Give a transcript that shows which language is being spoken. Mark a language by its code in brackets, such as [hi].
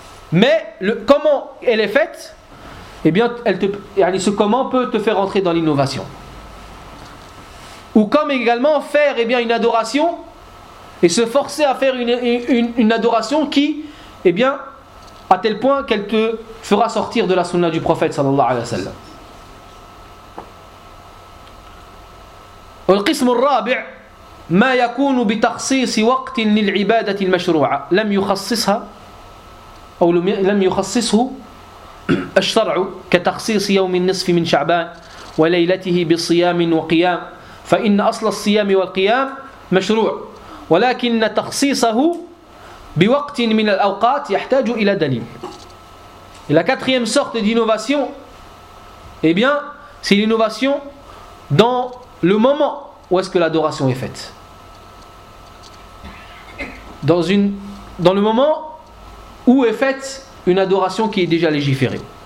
[fr] Mais comment elle est faite, eh bien, ce comment peut te faire entrer dans l'innovation. Ou comme également faire, eh bien, une adoration et se forcer à faire une adoration qui, eh bien, à tel point qu'elle te fera sortir de la sunna du prophète sallallahu alayhi wa sallam. [ar] والقسم الرابع ما يكون بتخصيص وقت للعبادة المشروعة لم يخصصها أو لم يخصصه الشرع كتخصيص يوم النصف من شعبان وليلته بصيام وقيام فإن أصل الصيام والقيام مشروع ولكن تخصيصه بوقت من الأوقات يحتاج إلى دليل. [fr] Et la quatrième sorte d'innovation, eh bien, c'est l'innovation dans le moment où est-ce que l'adoration est faite. Dans le moment où est faite une adoration qui est déjà légiférée.